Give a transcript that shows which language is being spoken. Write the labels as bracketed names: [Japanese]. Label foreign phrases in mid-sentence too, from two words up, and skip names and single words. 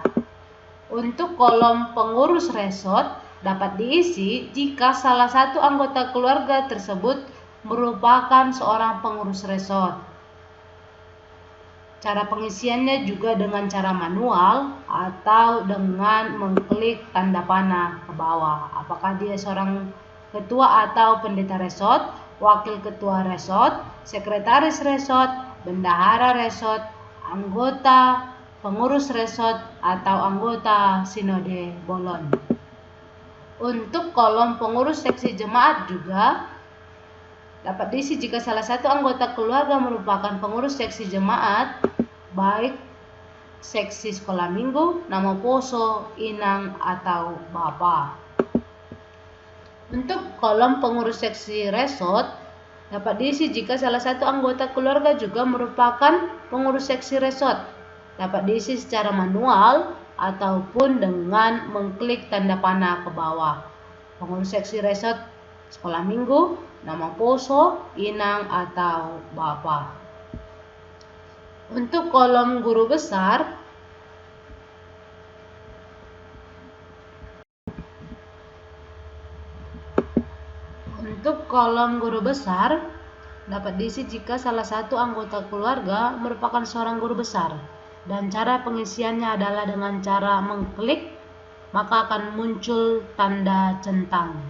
[Indonesian] Untuk kolom pengurus resort dapat diisi jika salah satu anggota keluarga tersebut merupakan seorang pengurus resort. Cara pengisiannya juga dengan cara manual atau dengan mengklik tanda panah ke bawah. Apakah dia seorang ketua atau pendeta resort, wakil ketua resort, sekretaris resort, bendahara resort, anggota pengurus resort, atau anggota sinode bolon. Untuk kolom pengurus seksi jemaat juga dapat diisi jika salah satu anggota keluarga merupakan pengurus seksi jemaat, baik seksi sekolah minggu, nama poso, inang, atau bapa. Untuk kolom pengurus seksi resort dapat diisi jika salah satu anggota keluarga juga merupakan pengurus seksi resort. Dapat diisi secara manual ataupun dengan mengklik tanda panah ke bawah. Pengurus seksi resort sekolah minggu, nama poso, inang, atau bapa. Untuk kolom guru besar dapat diisi jika salah satu anggota keluarga merupakan seorang guru besar dan cara pengisiannya adalah dengan cara mengklik, maka akan muncul tanda centang.